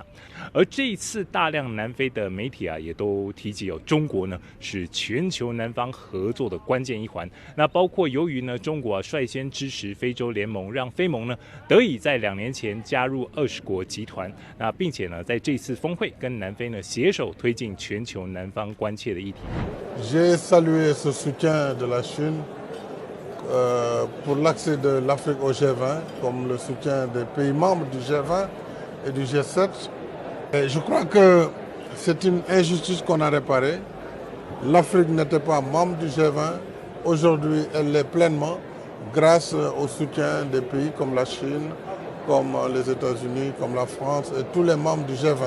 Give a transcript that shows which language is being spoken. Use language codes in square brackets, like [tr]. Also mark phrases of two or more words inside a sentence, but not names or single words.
[zh] 而这一次大量南非的媒体也都提及中国呢是全球南方合作的关键一环。那包括由于呢中国率先支持非洲联盟，让非盟呢得以在2年前加入20国集团，那并且呢在这次峰会跟南非呢携手推进全球南方关切的议题。 [fr] J'ai salué ce soutien de la Chine pour l'accès de l'Afrique au G20, comme le soutien des pays membres du G20 et du G7. Et je crois que c'est une injustice qu'on a réparée. L'Afrique n'était pas membre du G20. Aujourd'hui, elle l'est pleinement grâce au soutien des pays comme la Chine, comme les États-Unis, comme la France et tous les membres du G20.